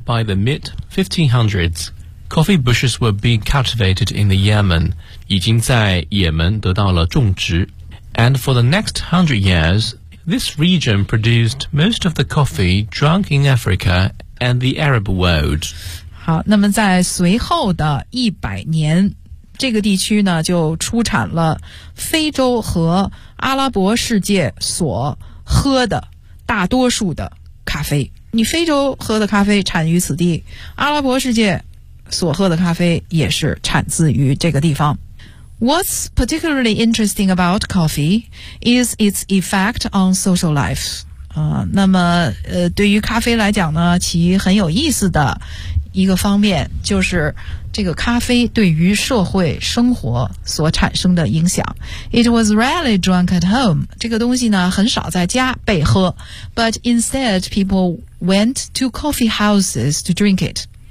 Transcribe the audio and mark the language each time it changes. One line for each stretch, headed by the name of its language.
English: By the mid 1500s coffee bushes were being cultivated in the Yemen，
Chinese: 已经在也门得到了种植。
English: And for the next 100 years, this region produced most of the coffee drunk in Africa and the Arab world.
Chinese: 好，那么在随后的100年，这个地区呢就出产了非洲和阿拉伯世界所喝的大多数的咖啡。你非洲喝的咖啡产于此地，阿拉伯世界所喝的咖啡也是产自于这个地方。
English: What's particularly interesting about coffee is its effect on social life.
Chinese: 那么对于咖啡来讲呢，其很有意思的一个方面就是这个咖啡对于社会生活所产生的影响。
English: It was rarely drunk at home.
Chinese: 这个东西呢很少在家被喝。
English: But instead, people went to coffee houses to drink it.